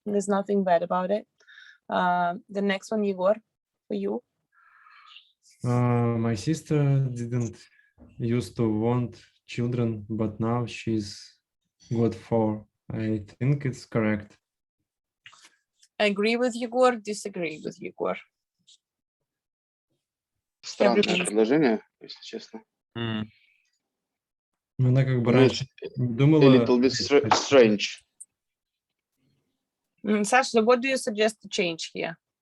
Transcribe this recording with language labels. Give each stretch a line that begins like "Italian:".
English: There's nothing bad about it. The next one, Igor, for you. My sister didn't used to want children, but now she's got 4. I think it's correct. Agree with Igor, disagree with Igor.
Russian: Странное предложение, если честно. Она как бы раньше думала.
English: A little bit strange. Sasha, what do you suggest to change here?